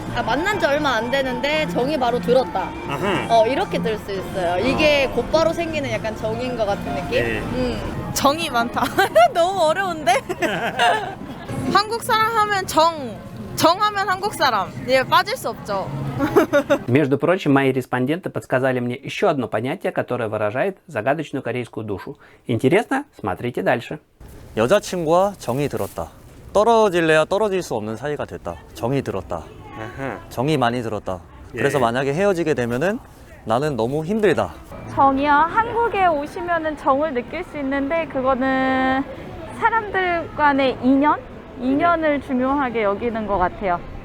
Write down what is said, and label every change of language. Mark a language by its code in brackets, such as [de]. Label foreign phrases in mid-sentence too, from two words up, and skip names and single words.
[ko] 만난 지 얼마 안 되는데 정이 바로 들었다. 이렇게 들 수 있어요. 이게 곧바로 생기는 약간 정인 것 같은 느낌? 정이 많다. 너무 어려운데? 한국 사람 하면 정하면 한국 사람. 예, 빠질 수 없죠. [ru] Между прочим, мои респонденты подсказали мне еще одно понятие, которое выражает загадочную корейскую душу. Интересно? Смотрите дальше. [ko] 여자친구와 정이 들었다. 떨어질래야 떨어질 수 없는 사이가 됐다. 정이 들었다. 정이 많이 들었다. 그래서 만약에 헤어지게 되면은 나는 너무 힘들다. 정이요. 한국에 오시면은 정을 느낄 수 있는데 그거는 사람들 간의 인연을 중요하게 여기는 것 같아요.